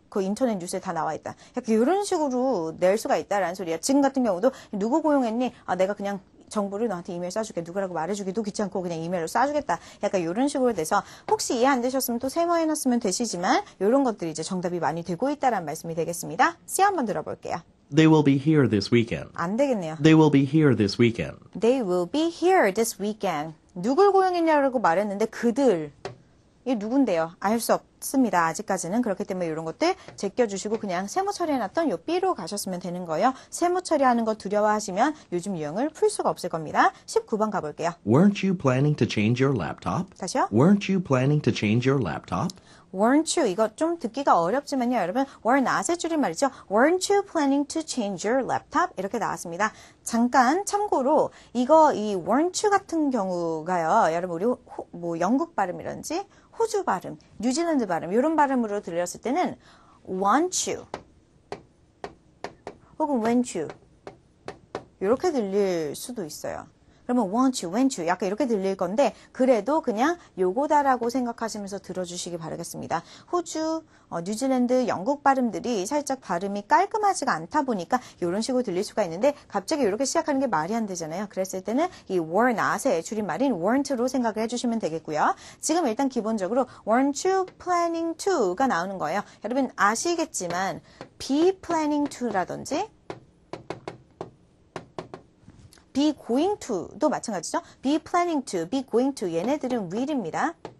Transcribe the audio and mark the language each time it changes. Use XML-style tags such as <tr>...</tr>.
<ko>그 인터넷 뉴스에 다 나와 있다. 약간 이런 식으로 낼 수가 있다라는 소리야. 지금 같은 경우도 누구 고용했니? 내가 그냥 정보를 너한테 이메일 쏴줄게. 누구라고 말해주기도 귀찮고 그냥 이메일로 쏴주겠다. 약간 이런 식으로 돼서 혹시 이해 안 되셨으면 또 세모해놨으면 되시지만 이런 것들이 이제 정답이 많이 되고 있다라는 말씀이 되겠습니다. C 한번 들어볼게요.</ko> <en>They will be here this weekend.</en> <ko>안 되겠네요.</ko> <en>They will be here this weekend. They will be here this weekend.</en> <ko>누굴 고용했냐고 말했는데 그들. 이게 누군데요? 알 수 없습니다. 아직까지는. 그렇기 때문에 이런 것들 제껴주시고 그냥 세모 처리해놨던 요 B로 가셨으면 되는 거예요. 세모 처리하는 거 두려워하시면 요즘 유형을 풀 수가 없을 겁니다. 19번 가볼게요.</ko> <en>Weren't you planning to change your laptop?</en> <ko>다시요?</ko> <en>Weren't you planning to change your laptop? Weren't you?</en> <ko>이거 좀 듣기가 어렵지만요. 여러분, were not의 줄임말이죠.</ko> <en>Weren't you planning to change your laptop?</en> <ko>이렇게 나왔습니다. 잠깐 참고로 이 weren't you 같은 경우가요. 여러분, 우리 뭐 영국 발음이라든지 호주 발음, 뉴질랜드 발음 이런 발음으로 들렸을 때는</ko> <en>want you</en> <ko>혹은</ko> <en>went you</en> <ko>이렇게 들릴 수도 있어요. 그러면</ko> <en>want you, went you</en> <ko>약간 이렇게 들릴 건데 그래도 그냥 요거다라고 생각하시면서 들어주시기 바라겠습니다. 호주, 뉴질랜드, 영국 발음들이 살짝 발음이 깔끔하지가 않다 보니까 이런 식으로 들릴 수가 있는데 갑자기 이렇게 시작하는 게 말이 안 되잖아요. 그랬을 때는 이 were not의 줄임말인 weren't로 생각을 해주시면 되겠고요. 지금 일단 기본적으로</ko> <en>weren't you planning to</en> <ko>가 나오는 거예요. 여러분 아시겠지만</ko> <en>be planning to</en> <ko>라든지</ko> <en>be going to</en> <ko>도 마찬가지죠.</ko> <en>be planning to, be going to</en> <ko>얘네들은 will입니다.</ko>